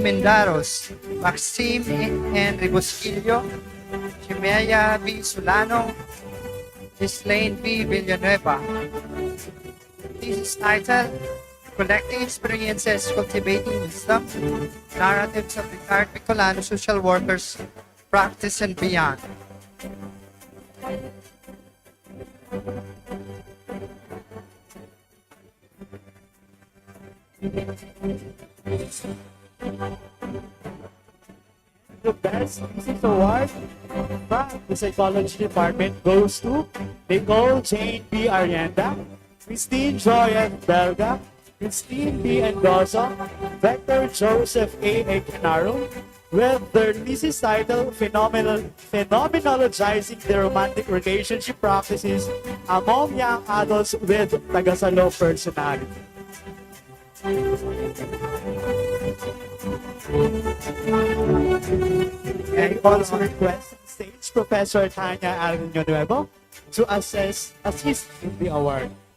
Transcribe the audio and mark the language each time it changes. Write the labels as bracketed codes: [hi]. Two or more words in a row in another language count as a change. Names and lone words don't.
[en] Mendaros, Maxime Henry Busquillo, Chimea V. Solano, Gislaine V. Villanueva. This is titled Collecting Experiences, Cultivating Wisdom, Narratives of Retired Bicolano Social Workers, Practice and Beyond. The best thesis award from the psychology department goes to Nicole Jane B. Arienda, Christine Joy F. Belga, Christine B. Endoso, Vector Joseph A. Canaro, with their thesis title Phenomenologizing the Romantic Relationship Practices Among Young Adults with Tagasalo Personality. I also request stage Professor Tanya Alvino Nuevo to assist in the award.